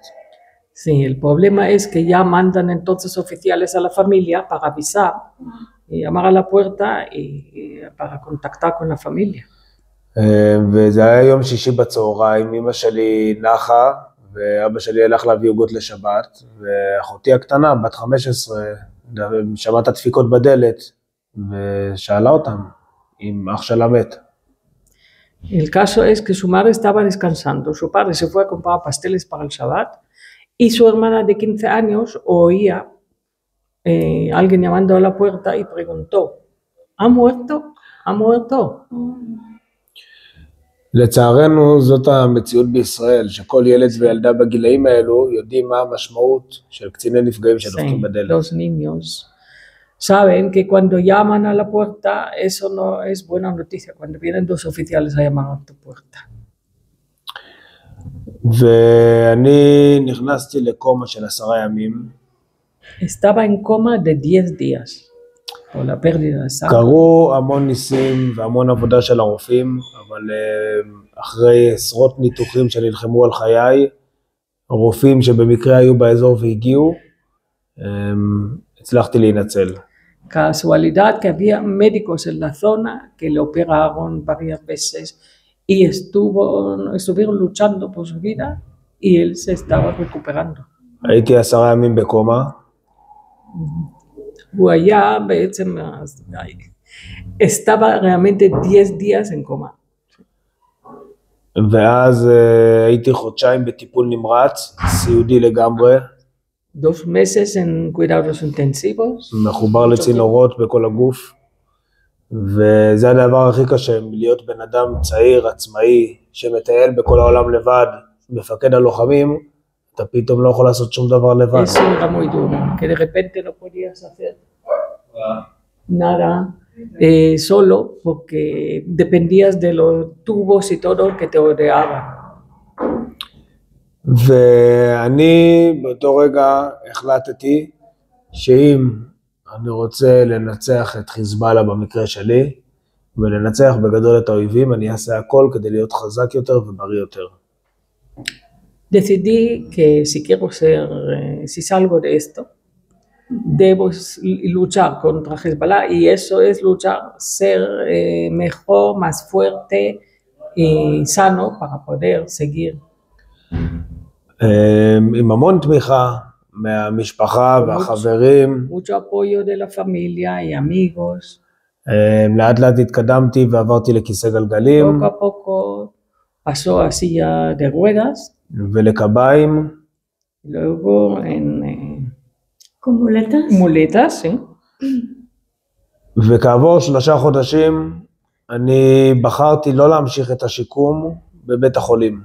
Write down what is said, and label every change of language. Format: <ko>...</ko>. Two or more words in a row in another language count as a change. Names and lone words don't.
<es>Sí, el problema es que ya mandan entonces oficiales a la familia para avisar y llamar a la puerta y para contactar con la familia.</es> <he>וזה היה יום שישי בצהריים, אמא שלי נחה, ואבא שלי הלך להביא עוגות לשבת, ואחותי הקטנה, בת 15, שמעת דפיקות בדלת, ושאלה אותם אם אח שלה מת.</he> <es>El caso es que su madre estaba descansando, su padre se fue a comprar pasteles para el Shabbat y su hermana de 15 años oía alguien llamando a la puerta y preguntó, ¿ha muerto? ¿Ha muerto?</es> <he>לצערנו זאת המציאות בישראל, שכל ילד וילדה בגילאים האלו יודעים מה המשמעות של קציני נפגעים שדופקים בדלת.</he> <es>Los niños saben que cuando llaman a la puerta eso no es buena noticia, cuando vienen dos oficiales a llamar a tu puerta.</es> <he>ואני נכנסתי לקומה של 10 ימים.</he> <es>Estaba en coma de 10 días. por la pérdida de sangre.</es> <he>קרו המון ניסים והמון עבודה של הרופאים, אבל אחרי עשרות ניתוחים שנלחמו על חיי, הרופאים שבמקרה היו באזור והגיעו, הצלחתי להינצל.</he> <es>Casualidad que había médicos en la zona que le operaron varias veces y estuvieron luchando por su vida y él se estaba recuperando.</es> <he>הייתי 10 ימים בקומה. הוא היה בעצם,</he> <es>estaba realmente 10 días en coma.</es> <he>ואז הייתי חודשיים בטיפול נמרץ, סיעודי לגמרי.</he> <es>2 meses en cuidados intensivos.</es> <he>מחובר לצינורות בכל הגוף. וזה הדבר הכי קשה, להיות בן אדם צעיר, עצמאי, שמטייל בכל העולם לבד, מפקד הלוחמים, אתה פתאום לא יכול לעשות שום דבר לבד.</he> <es>Eso era muy duro, que de repente no podías hacer nada solo porque dependías de los tubos y todo que te rodeaban.</es> <he>ואני באותו רגע החלטתי שאם אני רוצה לנצח את חיזבאללה במקרה שלי, ולנצח בגדול את האויבים, אני אעשה הכל כדי להיות חזק יותר ובריא יותר.</he> <es>Decidí que si quiero si salgo de esto, debo luchar contra Hezbollah y eso es luchar, ser mejor, más fuerte y sano para poder seguir.</es> <he>עם המון תמיכה מהמשפחה והחברים.</he> <es>mucho apoyo de la familia y amigos.</es> <he>לאט לאט התקדמתי ועברתי לכיסא גלגלים.</he> <es>Poco a poco pasó a silla de ruedas.</es> <he>ולקביים.</he> <es>Luego en ¿Con muletas? muletas, ¿sí?</es> <he>וכעבור 3 חודשים אני בחרתי לא להמשיך את השיקום בבית החולים.</he>